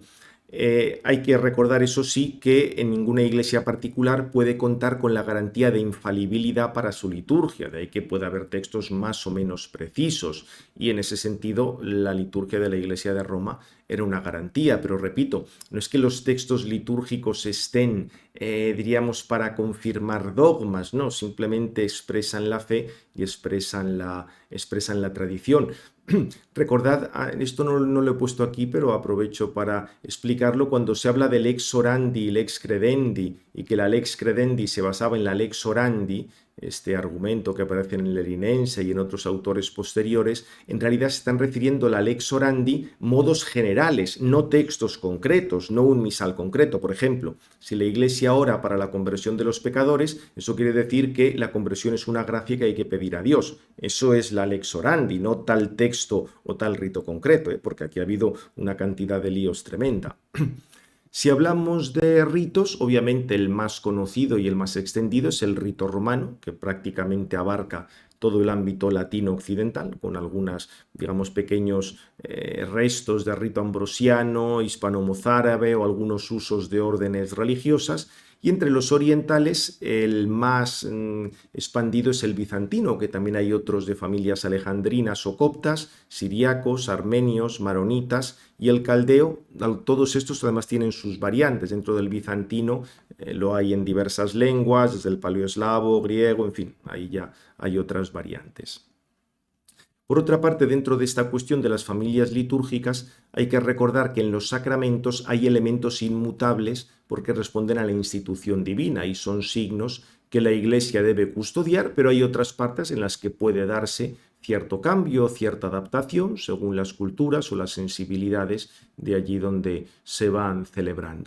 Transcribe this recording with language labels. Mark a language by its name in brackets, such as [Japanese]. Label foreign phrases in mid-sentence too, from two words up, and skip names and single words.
[Spanish] Hay que recordar, eso sí, que en ninguna iglesia particular puede contar con la garantía de infalibilidad para su liturgia, de ahí que pueda haber textos más o menos precisos, y en ese sentido la liturgia de la Iglesia de Roma era una garantía, pero repito, no es que los textos litúrgicos estén, diríamos, para confirmar dogmas, no, simplemente expresan la fe y expresan la tradición. Recordad, esto no lo he puesto aquí, pero aprovecho para explicarlo, cuando se habla del [Latin] lex orandi [Spanish] y [Latin] lex credendi, [Spanish] y que la [Latin] lex credendi [Spanish] se basaba en la [Latin] lex orandi, [Spanish] este argumento que aparece en el Lerinense y en otros autores posteriores, en realidad se están refiriendo a la [Latin] lex orandi [Spanish] modos generales, no textos concretos, no un misal concreto. Por ejemplo, si la Iglesia ora para la conversión de los pecadores, eso quiere decir que la conversión es una gracia que hay que pedir a Dios. Eso es la [Latin] lex orandi, [Spanish] no tal texto o tal rito concreto, porque aquí ha habido una cantidad de líos tremenda. Si hablamos de ritos, obviamente el más conocido y el más extendido es el rito romano, que prácticamente abarca todo el ámbito latino occidental, con algunos, digamos, pequeños restos de rito ambrosiano, hispano-mozárabe o algunos usos de órdenes religiosas. Y entre los orientales el más expandido es el bizantino, que también hay otros de familias alejandrinas o coptas, siriacos, armenios, maronitas, y el caldeo. Todos estos además tienen sus variantes. Dentro del bizantino lo hay en diversas lenguas, desde el paleoeslavo, griego, en fin, ahí ya hay otras variantes. Por otra parte, dentro de esta cuestión de las familias litúrgicas, hay que recordar que en los sacramentos hay elementos inmutables porque responden a la institución divina y son signos que la Iglesia debe custodiar, pero hay otras partes en las que puede darse cierto cambio, cierta adaptación según las culturas o las sensibilidades de allí donde se van celebrando.